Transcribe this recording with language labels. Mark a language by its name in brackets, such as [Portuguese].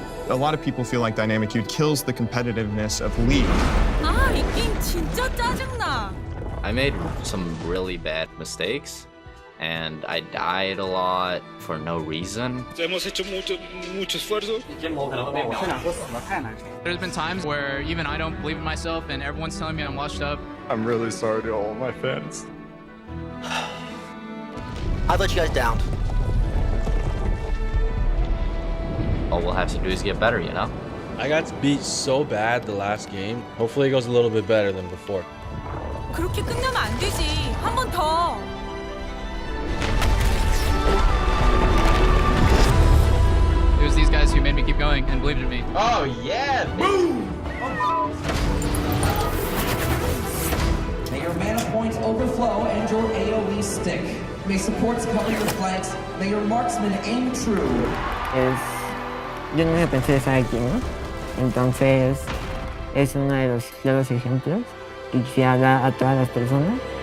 [English] A lot of people feel like Dynamic Youth kills the competitiveness of League. [Korean] 아, 이 게임 진짜 짜증나. [English] I made some really bad mistakes and I died a lot for no reason. [Spanish] Hemos hecho mucho esfuerzo. [English] There's been times where even I don't believe in myself and everyone's telling me I'm washed up. I'm really sorry to all my fans. I let you guys down. All we'll have to do is get better, you know? I got beat so bad the last game. Hopefully it goes a little bit better than before. [Korean] 그렇게 끝나면 안 되지. 한 번 더. [English] It was these guys who made me keep going and believed in me. Oh yeah! Boom! May your mana points overflow and your AoE stick. May supports cover your flanks. May your marksmen aim true. [Spanish] Yo nunca pensé estar aquí, ¿no? Entonces, es uno de los claros ejemplos que quisiera dar a todas las personas.